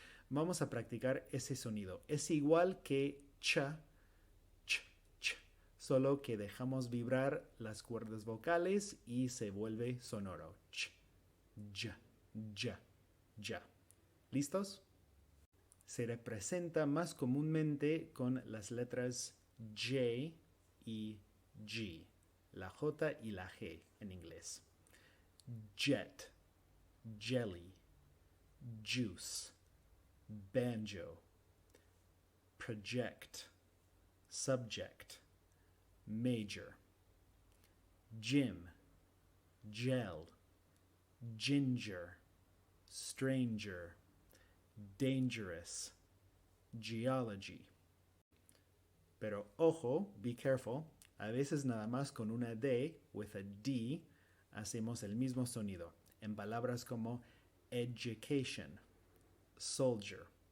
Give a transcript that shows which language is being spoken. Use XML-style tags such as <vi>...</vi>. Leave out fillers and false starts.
<es>Vamos a practicar ese sonido. Es igual que cha, ch, ch, solo que dejamos vibrar las cuerdas vocales y se vuelve sonoro. Ch, ya, ya, ya. ¿Listos? Se representa más comúnmente con las letras J y G, la J y la G en inglés.</es> <en>Jet, jelly, juice, banjo, project, subject, major, gym, gel, ginger, stranger, dangerous, geology.</en> <es>Pero ojo,</es> <en>be careful,</en> <es>a veces nada más con una D,</es> <en>with a D,</en> <es>hacemos el mismo sonido, en palabras como education, soldier.</es>